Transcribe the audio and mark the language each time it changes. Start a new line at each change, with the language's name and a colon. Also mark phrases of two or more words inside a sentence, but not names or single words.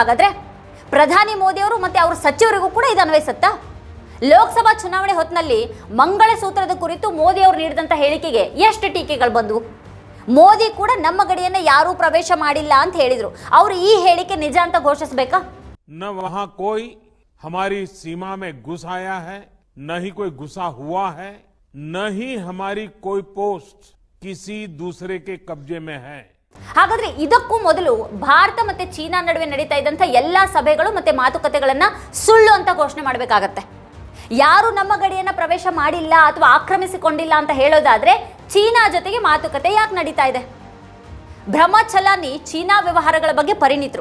Kannada: ಹಾಗಾದರೆ ಪ್ರಧಾನಿ ಮೋದಿಯವರು ಮತ್ತು ಅವರ ಸಚಿವರಿಗೂ ಕೂಡ ಇದು ಅನ್ವಯಿಸುತ್ತಾ? ಲೋಕಸಭಾ ಚುನಾವಣೆ ಹೊತ್ತಿನಲ್ಲಿ ಮಂಗಳಸೂತ್ರದ ಕುರಿತು ಮೋದಿ ಅವರು ನೀಡಿದಂಥ ಹೇಳಿಕೆಗೆ ಎಷ್ಟು ಟೀಕೆಗಳು ಬಂದವು? ಮೋದಿ ಕೂಡ ನಮ್ಮ ಗಡಿಯನ್ನು ಯಾರೂ ಪ್ರವೇಶ ಮಾಡಿಲ್ಲ ಅಂತ ಹೇಳಿದ್ರು. ಅವರು ಈ ಹೇಳಿಕೆ ನಿಜ ಅಂತ ಘೋಷಿಸಬೇಕಾ?
Hindi: न वहां कोई हमारी सीमा में घुस आया है, न ही कोई घुसा हुआ है, न ही हमारी कोई पोस्ट किसी दूसरे के कब्जे में है.
Kannada: ಹಾಗಾದ್ರೆ ಇದಕ್ಕೂ ಮೊದಲು ಭಾರತ ಮತ್ತೆ ಚೀನಾ ನಡುವೆ ನಡೀತಾ ಇದ್ದಂಥ ಎಲ್ಲಾ ಸಭೆಗಳು ಮತ್ತೆ ಮಾತುಕತೆಗಳನ್ನ ಸುಳ್ಳು ಅಂತ ಘೋಷಣೆ ಮಾಡಬೇಕಾಗತ್ತೆ. ಯಾರು ನಮ್ಮ ಗಡಿಯನ್ನ ಪ್ರವೇಶ ಮಾಡಿಲ್ಲ ಅಥವಾ ಆಕ್ರಮಿಸಿಕೊಂಡಿಲ್ಲ ಅಂತ ಹೇಳೋದಾದ್ರೆ ಚೀನಾ ಜೊತೆಗೆ ಮಾತುಕತೆ ಯಾಕೆ ನಡೀತಾ ಇದೆ? ಬ್ರಹ್ಮ ಚಲಾನಿ ಚೀನಾ ವ್ಯವಹಾರಗಳ ಬಗ್ಗೆ ಪರಿಣಿತರು.